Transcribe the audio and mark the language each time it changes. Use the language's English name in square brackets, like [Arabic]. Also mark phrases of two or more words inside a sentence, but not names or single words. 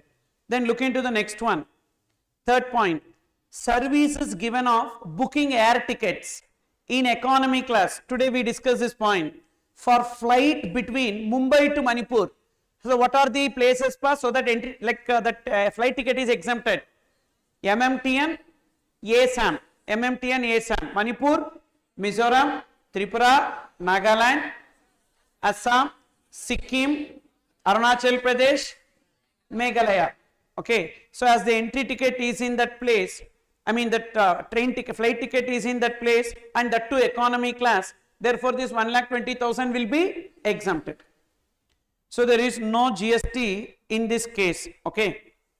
[English] Then look into the next one. Third point, services given of booking air tickets in economy class. Today we discuss this point. For flight between Mumbai to Manipur. So what are the places pass so that entry, flight ticket is exempted? MMTN, ASAM. MMTN, ASAM. Manipur, Mizoram, Tripura, Nagaland, Assam, Sikkim, Arunachal Pradesh, Meghalaya. Okay. So as the entry ticket is in that place, I mean that flight ticket is in that place, and that too economy class, therefore this 1,20,000 will be exempted. So there is no GST in this case. Okay.